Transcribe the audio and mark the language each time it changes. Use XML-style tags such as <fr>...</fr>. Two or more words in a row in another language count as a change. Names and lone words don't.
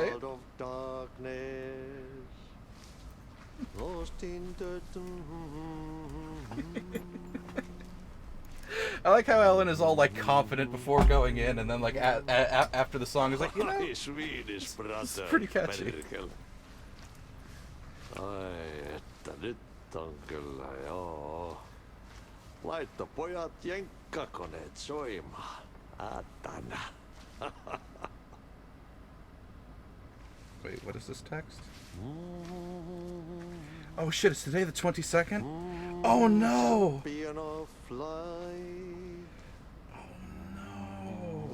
<en>Herald of darkness, lost in the I like how Ellen is all like confident before going in, and then like after the song is like, you know, My Swedish brother. pretty catchy.</en> <fi>Perkel. Ai, että nyt on kyllä, joo. Laitto pojat jenkkakoneet soimaan. Atana.</fi> <en>Wait, what is this text? Oh shit, it's today the 22nd? Oh no! Champion of light. No.</en>